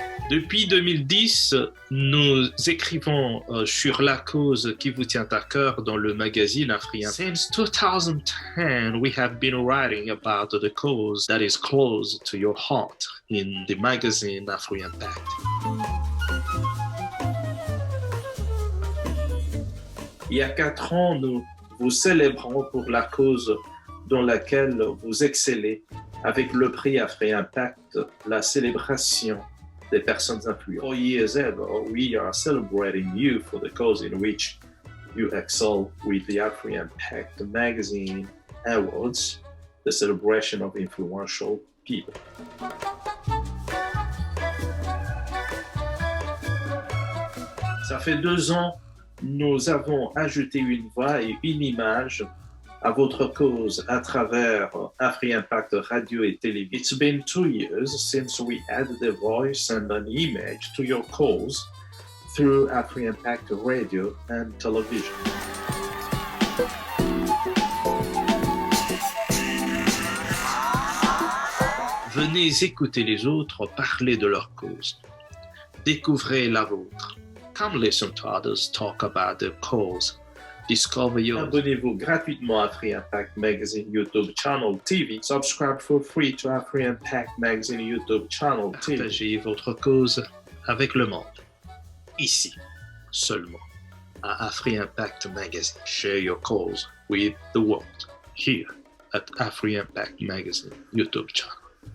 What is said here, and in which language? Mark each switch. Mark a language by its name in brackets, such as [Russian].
[French] Depuis 2010, nous écrivons sur la cause qui vous tient à cœur dans le magazine Afrian. [English] Since 2010, we have been writing about the cause that is close to your heart in the magazine Afrian Pact. [French] Il y a 4 ans, nous vous célébrons pour la cause dans laquelle vous excellez avec le prix Afrian Pact, la célébration des personnes influentes. [English] 4 years ago, we are celebrating you for the cause in which you excel with the Afrian Pact magazine Awards, the celebration of influential people. [French] Ça fait 2 ans, nous avons ajouté une voix et une image à votre cause à travers AfriImpact Radio et Télévision. [English] It's been 2 years since we added a voice and an image to your cause through AfriImpact Radio and Television. [French] Venez écouter les autres parler de leur cause. Découvrez la vôtre. [English] Come listen to others talk about their cause. Discover yours. [French] Abonnez-vous gratuitement à AfriImpact Magazine YouTube Channel TV. [English] Subscribe for free to AfriImpact Magazine YouTube Channel TV. [French] Partagez votre cause avec le monde. Ici, seulement, à AfriImpact Magazine. [English] Share your cause with the world. Here at AfriImpact Magazine YouTube channel.